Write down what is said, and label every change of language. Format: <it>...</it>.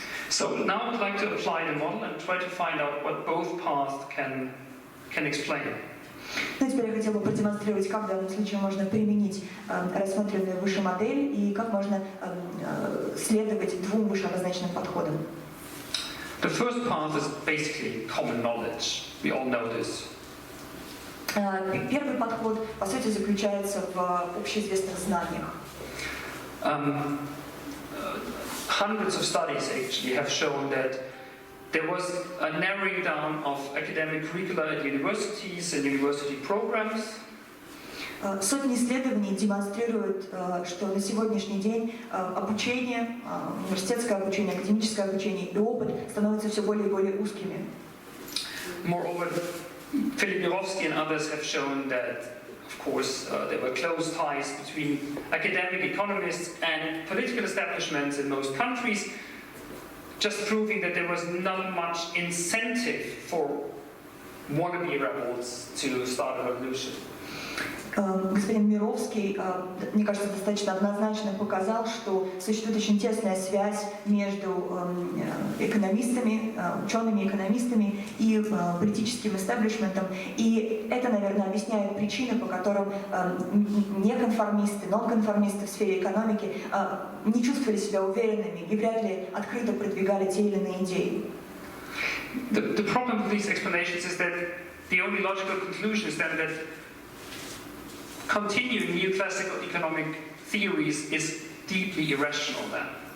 <en>So now I'd like to apply the model and try to find out what both paths can explain.</en> <ru>Ну, теперь я хотела бы продемонстрировать, как в данном случае можно применить рассмотренную выше модель и как можно следовать двум выше обозначенным подходам.</ru> <en>The first path is basically common knowledge. We all know this.</en> <ru>Первый подход, по сути, заключается в общеизвестных знаниях.</ru> <en>Hundreds of studies actually have shown that there was a narrowing down of academic curricula at universities and university programs.</en> <ru>Сотни исследований демонстрируют, что на сегодняшний день обучение, университетское обучение, академическое обучение и опыт становятся все более и более узкими.</ru> <en>Moreover, Philip Mirovsky and others have shown that, of course, there were close ties between academic economists and political establishments in most countries, just proving that there was not much incentive for wannabe rebels to start a revolution.</en> <ru>Господин Мировский, мне кажется, достаточно однозначно показал, что существует очень тесная связь между экономистами, учеными-экономистами и политическим истеблишментом. И это, наверное, объясняет причины, по которым неконформисты, нонконформисты в сфере экономики не чувствовали себя уверенными и вряд ли открыто продвигали те или иные идеи.</ru> <en>The problem with these explanations is that the only logical conclusion is then that continuing neoclassical economic theories is deeply irrational then.</en>